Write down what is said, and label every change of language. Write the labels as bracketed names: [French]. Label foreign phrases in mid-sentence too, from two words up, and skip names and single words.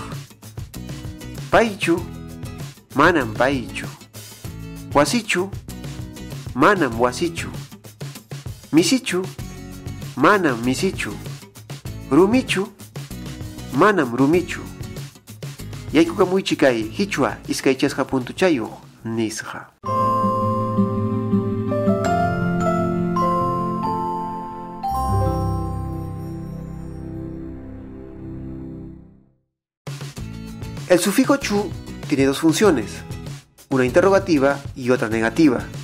[Quechua] Paychu, manam paychu, wasichu, manam wasichu, misichu, manam misichu, rumichu, manam rumichu. Yaykuqa muychi kay hichwa iskaychasqa puntuchayuq nisqa. [Spanish] El sufijo chu tiene dos funciones, una interrogativa y otra negativa.